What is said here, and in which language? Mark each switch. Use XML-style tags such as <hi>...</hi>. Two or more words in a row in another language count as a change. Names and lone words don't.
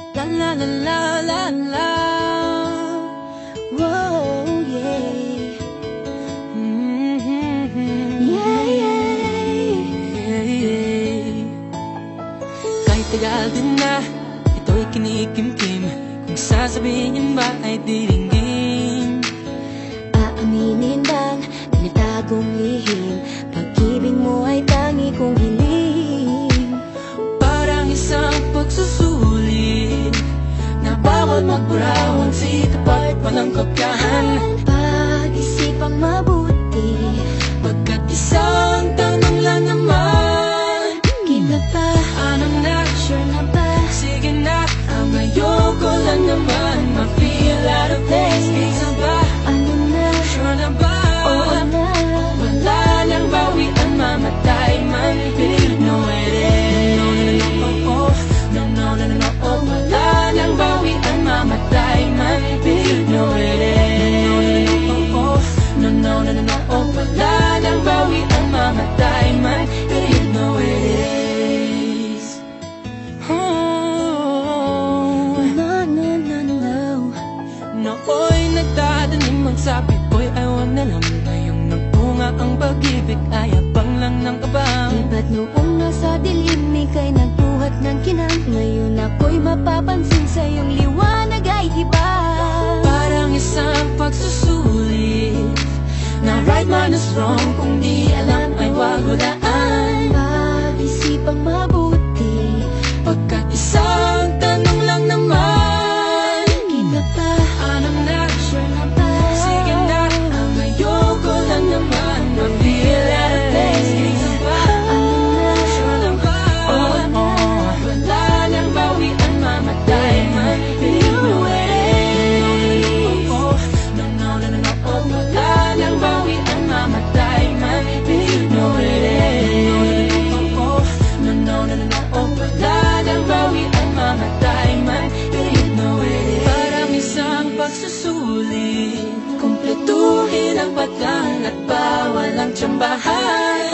<tl>la la la la la. Whoa, yeah. Yeah, yeah. Kahit tagal din na ito'y kinikimkim, kung sasabihin ba ay diringgin. Aaminin bang tinatagong lihim, pag-ibig mo ay tangi kong hiling. Parang isang pagsusulit na bawal magburawan, sikap at walang kopyahan. Pag-isipang mabuti, pagkat isang tanong lang naman, kita pa, anong na? sure na ba? Sige na, ang ayoko lang naman ma-feel</tl> <en>out of place.</en> <tl>Isa ba? Ano na? Sure na ba? Oo na. Wala nang bawian, mamatay man,</tl> <en>you know it is. No, no, no, no, oh, no, no, no, no, oh.</en> <tl>Wala nang bawian, mamatay man,</tl> <en>you know it is. No, no, no, no,</en> <tl>oh. Wala nang bawian, mamatay man,</tl> <en>you know it is. No, no, no, no.</en> <tl>Nooy nagtatanim ang sabi ko'y ayaw na lang. Ngayong nagbunga ang pag-ibig ay abang lang ng abang. Ba't noong nasa dilim ika'y nagbuhat ng kinang, ngayon ako'y mapapansin sa iyong liwanag ay iba. Parang isang pagsusulit na</tl> <en>right man is wrong,</en> <tl>kung di alam ay wag hulaan. Pag-isipang mabuti, pagkat isang tanong lang naman, kita pa, anong na? sure na ba? Sige na, ang ayoko lang naman ma-feel</tl> <en>out of place.</en> <tl>Isa ba? Ano na? Sure na ba? Oo na. Wala nang bawian, mamatay man,</tl> <en>you know it is. No, no, no, no, no,</en> <tl>oh. Wala nang bawian, mamatay man,</tl> <en>you know it is. No, no, no, no, no,</en> <tl>oh. Wala nang bawian, mamatay man,</tl> <en>you know it is.</en> <tl>Parang isang pagsusulit, kumpletuhin ang patlang at bawal ang tsambahan.</tl>